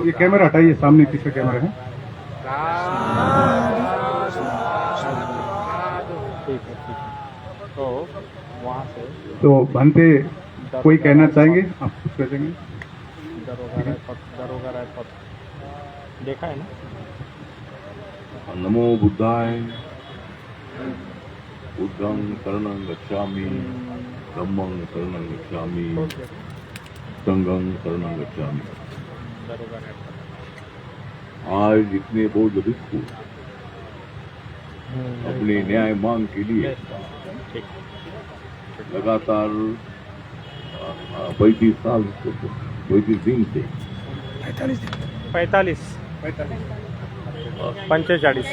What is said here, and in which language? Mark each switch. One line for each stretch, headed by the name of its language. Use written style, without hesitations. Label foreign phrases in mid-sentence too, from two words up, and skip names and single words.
Hindi: ये कैमरा हटाइए, सामने किसका कैमरा है? ठीक है, ठीक है। तो वहाँ से तो भंते कोई कहना चाहेंगे? आप कुछ कह देंगे? दरोगा रायपत देखा है ना?
Pali: नमो बुद्धाय। बुद्धं शरणं गच्छामि, धम्मं शरणं गच्छामि, संघं शरणं गच्छामि।
Hindi: दरोगा रायपत। आज इतने बौद्ध भिक्षु अपने न्याय मांग के लिए ठीक लगातार 35 साल 35 दिन से 45 45